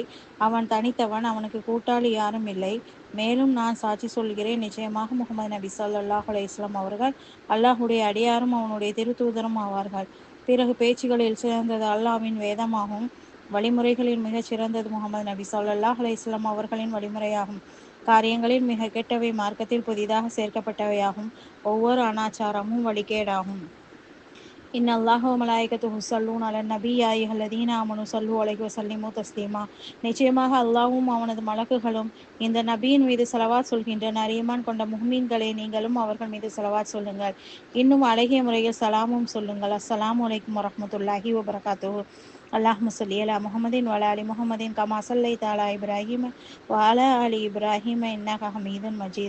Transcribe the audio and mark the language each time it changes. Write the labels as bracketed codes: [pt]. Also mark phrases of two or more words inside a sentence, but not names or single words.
[ta] அவன் தனித்தவன், அவனுக்கு கூட்டாளி யாரும் இல்லை. மேலும் நான் சாட்சி சொல்கிறேன், நிச்சயமாக முகமது நபி [ar] صلى الله عليه وسلم [ta] அவர்கள் அல்லாஹுடைய அடியாரும் அவனுடைய திருத்தூதரும் ஆவார்கள். பிறகு பேச்சுகளில் சிறந்தது அல்லாஹ்வின் வேதமாகும், வழிமுறைகளில் மிகச் சிறந்தது முகமது நபி [ar] صلى الله عليه وسلم [ta] அவர்களின் வழிமுறையாகும். காரியங்களில் மிக கெட்டவை மார்க்கத்தில் புதிதாக சேர்க்கப்பட்டவையாகும். ஒவ்வொரு அனாச்சாரமும் வழிகேடாகும். [ar] إن الله وملائكته يصلون على النبي يا أيها الذين آمنوا صلوا عليه وسلموا تسليما. [ta] நிச்சயமாக அல்லாஹ்வும் அவனது மலக்குகளும் இந்த நபியின் மீது ஸலவாத் சொல்கின்றனர். ஈமான் கொண்ட முஹ்மின்களே, நீங்களும் அவர்கள் மீது ஸலவாத் சொல்லுங்கள். இன்னும் அழகிய முறையில் சலாமும் சொல்லுங்கள். [ar] السلام عليكم ورحمة الله وبركاته. اللهم صل على محمد وعلى آل محمد كما صليت على إبراهيم وعلى آل إبراهيم إنك حميد مجيد.